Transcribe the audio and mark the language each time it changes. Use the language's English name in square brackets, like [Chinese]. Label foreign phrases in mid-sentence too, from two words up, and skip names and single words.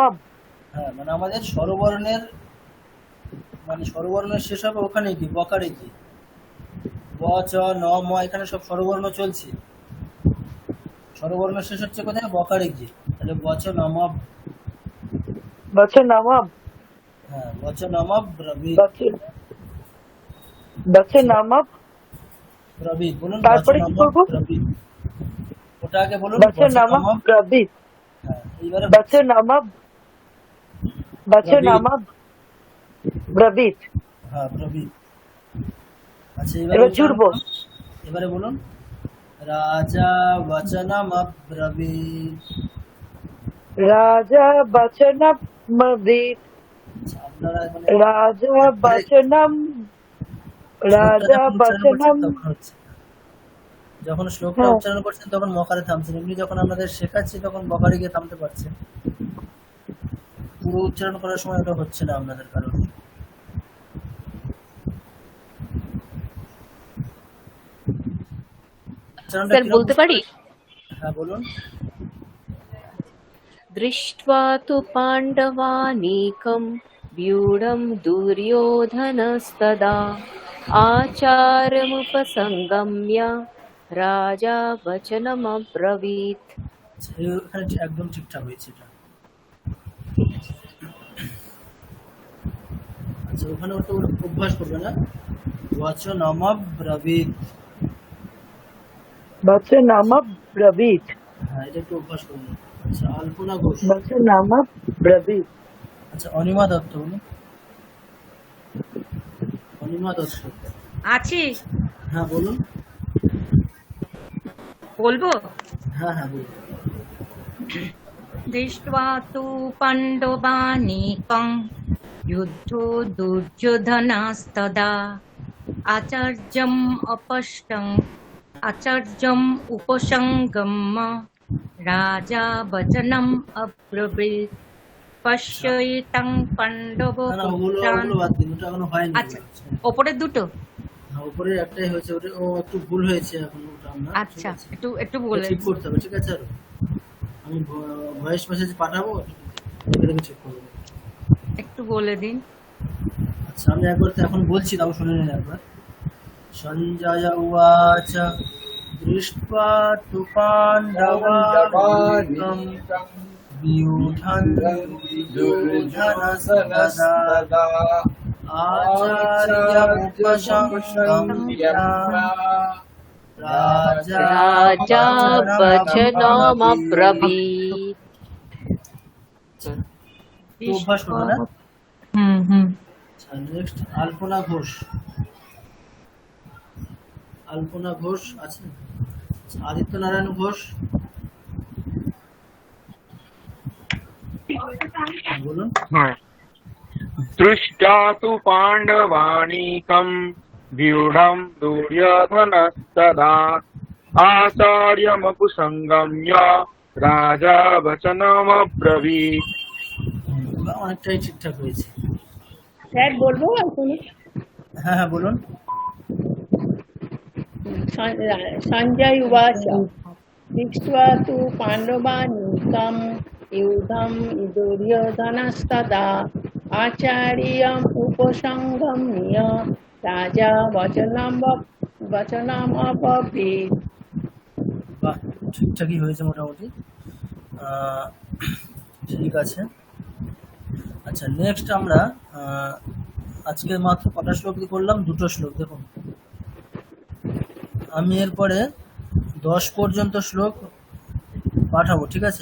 [Bangla] হ্যাঁ, মানে আমাদের স্বরবর্ণের শেষ হবে ওখানে গিয়ে, বকারে গিয়ে, ব চ ন ম, এখানে সব স্বরবর্ণ চলছে, স্বরবর্ণ শেষ হচ্ছে কোথায়, বকারে গিয়ে, তাহলে বচনম। वचनम হ্যাঁ, বচনম রবি। वचनम রবি বলুন, তারপরে কি বচনম করবো? রবি, ওটা আগে বলুন, वचनम বচনম। ब्रवीत। হ্যাঁ, এইবারে [Sanskrit] वचनम वचनम ब्रवीत। [Bangla] হ্যাঁ রবি। আচ্ছা, এবার জুড়বো। এবারে বলুন, [Sanskrit] রাজা বচনম ব্রবীত। राजा वचनम ब्रवीत। [Bangla] আপনারা মানে [Sanskrit] राजा वचनम राजा वचनम [Bangla] যখন শ্লোকটা হ্যাঁ। উচ্চারণ করছেন তখন মকারে থামছেন, এমনি যখন আপনাদের শেখাচ্ছি তখন বকারে গিয়ে থামতে পারছেন। পুরো উচ্চারণ করার সময় ওটা হচ্ছে না আপনাদের কারণ। উচ্চারণটা স্যার কিরকম? বলতে পারি? হ্যাঁ বলুন। [Sanskrit] दृष्ट्वा तु पाण्डवानीकं व्यूढं दुर्योधनस्तदा आचार्यमुपसङ्गम्य राजा वचनमब्रवीत्। [Bangla] আচ্ছা, এখানে একদম ঠিকঠাক হয়েছে এটা। আচ্ছা, ওখানে ওটা অভ্যাস করবে না, [Sanskrit] বচনম ব্রবীত। वचनम ब्रवीत। [Bangla] হ্যাঁ, এটা একটু অভ্যাস করবেন। আচ্ছা, আলপনা ঘোষ। [Sanskrit] वचनम ब्रवीत। [Bangla] আচ্ছা, অনিমা দত্ত বলুন, অনিমা দত্ত। আছি, হ্যাঁ বলুন। বলবো। হ্যাঁ হ্যাঁ বলুন। [Sanskrit] दृष्ट्वा तु पाण्डवानीकं युद्धो दुर्योधनस्तदा आचार्यम् उपसङ्गम्य राजा वचनम् अब्रवीत्। पश्येतं पाण्डवपुत्रान्। [Bangla] বাদ দিন, ওটা এখনো হয়নি। আচ্ছা, ওপরের দুটো। হ্যাঁ, উপরে একটাই হয়েছে, ওটা ও একটু ভুল হয়েছে এখন, ওটা আমরা আচ্ছা, একটু বলে ঠিক করতে হবে, ঠিক আছে। আর আমি [English] voice message [Bangla] পাঠাবো, দেখে চেক করবো। একটু বলে দিন। আচ্ছা, আমি একবার তো এখন বলছি, তাও শুনে নিন একবার। [Sanskrit] সঞ্জয় উবাচ দৃष्ट्वा तु पाण्डवानीकं व्यूढं दुर्योधनस्तदा आचार्यमुपसङ्गम्य राजा वचनमब्रवीत्। [Bangla] তো অভ্যাস করবো না। হুম। আচ্ছা, নেক্সট আলপনা ঘোষ। আলপনা ঘোষ আছে, আদিত্য নারায়ণ ঘোষ বলুন। [Sanskrit] হ্যাঁ। দৃষ্টা তু পাণ্ডবানীকম व्यूढं दुर्योधनस्तदा आचार्यमपुसंगम्य राजा वचनमब्रवीत्। [Bangla] অনেকটাই ঠিকঠাক হয়েছে। স্যার বলবো এখন? হ্যাঁ হ্যাঁ বলুন। [Sanskrit] সঞ্জয় উবাচ দৃष्ट्वा तु पाण्डवानीकम् युद्धं दुर्योधनस्तदा आचार्यम् उपसंगम्य राजा वचनमब्रवीत्। [Bangla] বাহ, ঠিকঠাকই হয়েছে মোটামুটি। ঠিক আছে। আচ্ছা, নেক্সট আমরা আজকে মাত্র কটা শ্লোক করলাম? 2টো শ্লোক। দেখুন, আমি এরপরে 10 পর্যন্ত শ্লোক পাঠাবো, ঠিক আছে?